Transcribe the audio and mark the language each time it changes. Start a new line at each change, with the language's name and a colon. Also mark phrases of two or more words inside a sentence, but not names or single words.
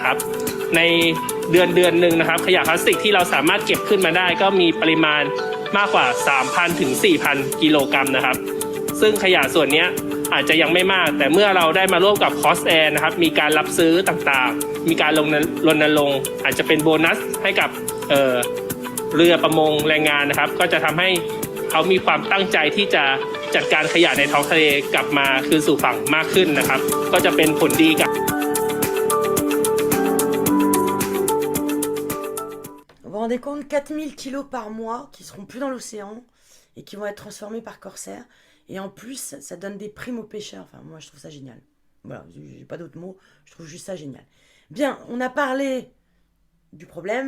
Thai: นะครับในเดือนหนึ่งนะครับขยะพลาสติกที่เราสามารถเก็บขึ้นมาได้ก็มีปริมาณมากกว่า 3,000 ถึง 4,000 กิโลกรัมนะครับซึ่งขยะส่วนนี้อาจจะยังไม่มากแต่เมื่อเราได้มาร่วมกับ Corsair นะครับมีการรับซื้อต่างๆมีการรณรงค์อาจจะเป็นโบนัสให้กับเรือประมงแรงงานนะครับก็จะทำให้เขามีความตั้งใจที่จะจัดการขยะในท้องทะเลกลับมาคืนสู่ฝั่งมากขึ้นนะครับก็จะเป็นผลดีกับ
French: Vous vous rendez compte, 4000 kilos par mois qui seront plus dans l'océan et qui vont être transformés par Corsair. Et en plus, ça donne des primes aux pêcheurs. Enfin, moi, je trouve ça génial. Voilà, j'ai pas d'autres mots. Je trouve juste ça génial. Bien, on a parlé du problème.